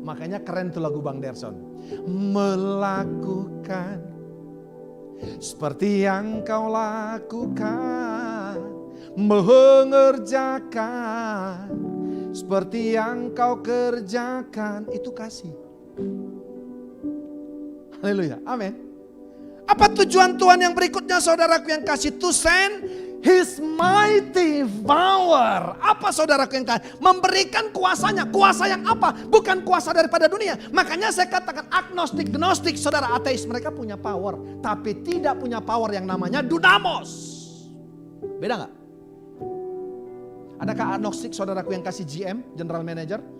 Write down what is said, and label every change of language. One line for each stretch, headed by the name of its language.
Indonesian: Makanya keren tuh lagu Bang Derson. Melakukan seperti yang kau lakukan, mengerjakan seperti yang kau kerjakan, itu kasih. Haleluya, amin. Apa tujuan Tuhan yang berikutnya saudaraku yang kasih?
English: To send His mighty power.
Indonesian: Apa saudaraku yang kasih? Memberikan kuasanya. Kuasa yang apa? Bukan kuasa daripada dunia. Makanya saya katakan agnostik, gnostik, saudara ateis. Mereka punya power. Tapi tidak punya power yang namanya dunamos. Beda gak? Adakah agnostik saudaraku yang kasih GM, General Manager?